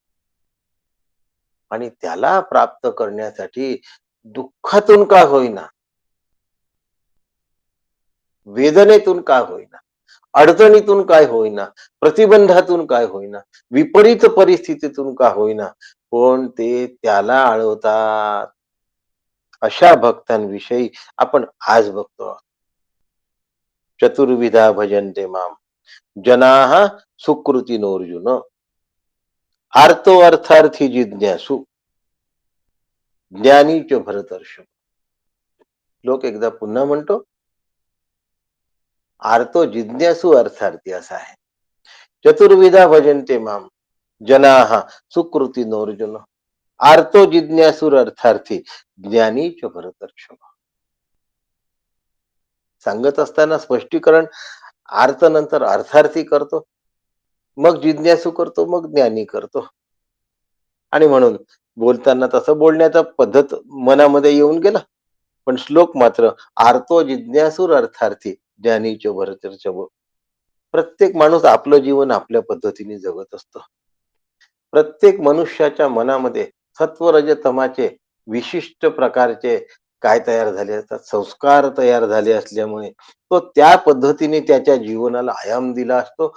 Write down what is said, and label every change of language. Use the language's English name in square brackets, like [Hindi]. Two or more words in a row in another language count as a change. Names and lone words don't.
[Marathi] आणि त्याला प्राप्त करण्यासाठी दुःखातून का होईना, वेदनेतून का होईना, अडचणीतून काय होईना, प्रतिबंधातून काय होईना, विपरीत परिस्थितीतून का होईना, पण ते त्याला आळवतात. अशा भक्तांविषयी आपण आज बघतो आहोत. [Sanskrit] चतुर्विधा भजन्ते माम जनाः सुकृतिनोऽर्जुन आर्तो अर्थार्थी जिज्ञासु ज्ञानी च भरतर्षभ. [Marathi] लोक एकदा पुन्हा म्हणतो, आर्तो जिज्ञासू अर्थार्थी असा आहे. [Sanskrit] चतुर्विधा भजन्ते माम जनाः सुकृतिनोऽर्जुन आर्तो जिज्ञासुर अर्थार्थी ज्ञानी च भरतर्षभ. [Marathi] सांगत असताना स्पष्टीकरण, आर्त नंतर अर्थार्थी करतो, मग जिज्ञासू करतो, मग ज्ञानी करतो. आणि म्हणून बोलताना तसं बोलण्याचा पद्धत मनामध्ये येऊन गेला. पण श्लोक मात्र [Sanskrit] आर्तो जिज्ञासूर अर्थार्थी ज्ञानीच भरतर्षभ. [Marathi] प्रत्येक माणूस आपलं जीवन आपल्या पद्धतीने जगत असतो. प्रत्येक मनुष्याच्या मनामध्ये सत्व रज तमाचे विशिष्ट प्रकारचे काय तयार झाले असतात, संस्कार तयार झाले असल्यामुळे तो त्या पद्धतीने त्याच्या जीवनाला आयाम दिला असतो.